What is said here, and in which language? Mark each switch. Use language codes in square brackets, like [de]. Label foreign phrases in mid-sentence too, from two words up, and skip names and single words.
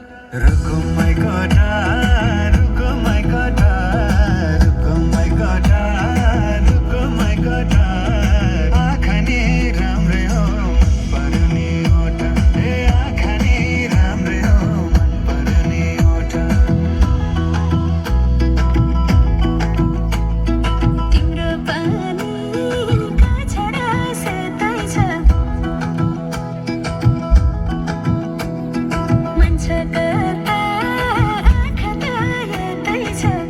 [en] रुको my God, रुको my God, रुको my God, रुको my God। [ne] आँखा नि राम्रै हो मन पर्ने ओठ, ए आँखा नि राम्रै हो मन पर्ने ओठ। तिम्रो पानीका छाडा सेतै छ मन छ कता आँखा त यतै छ